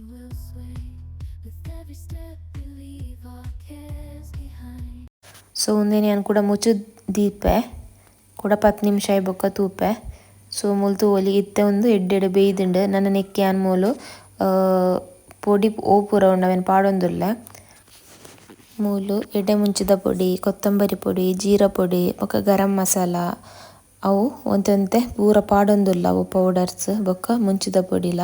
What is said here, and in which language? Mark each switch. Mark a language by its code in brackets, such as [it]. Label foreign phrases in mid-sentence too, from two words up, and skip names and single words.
[en] Will sway with every step we leave our cares behind. [tcy] ಸೊ ಒಂದೇ ನಾನು ಕೂಡ ಮುಚ್ಚುದು ದೀಪೆ ಕೂಡ 10 ನಿಮಿಷ ಬೊಕ್ಕ ತೂಪೆ. ಸೊ ಮುಲ್ತು ಒಲಿ ಇತ್ತೆ ಒಂದು ಎಡ್ಡೆಡೆ ಬೇಯ್ದುಂಡು. ನನ್ನ ನೆಕ್ಕಿ ಅನ್ಮೂಲು ಪೊಡಿ ಓಪುರ ಉಂಡವೇನು ಪಾಡೊಂದುಲ್ಲ. ಮೂಲು ಎಡೆ ಮುಂಚಿದ ಪೊಡಿ, ಕೊತ್ತಂಬರಿ ಪೊಡಿ, ಜೀರ ಪೊಡಿ ಬೊಕ್ಕ [en] garam masala [tcy] ಅವು ಒಂತೆ ಪೂರ ಪಾಡೊಂದುಲ್ಲ ಅವು ಪೌಡರ್ಸ್ ಬೊಕ್ಕ ಮುಂಚಿದ ಪೊಡಿಲ.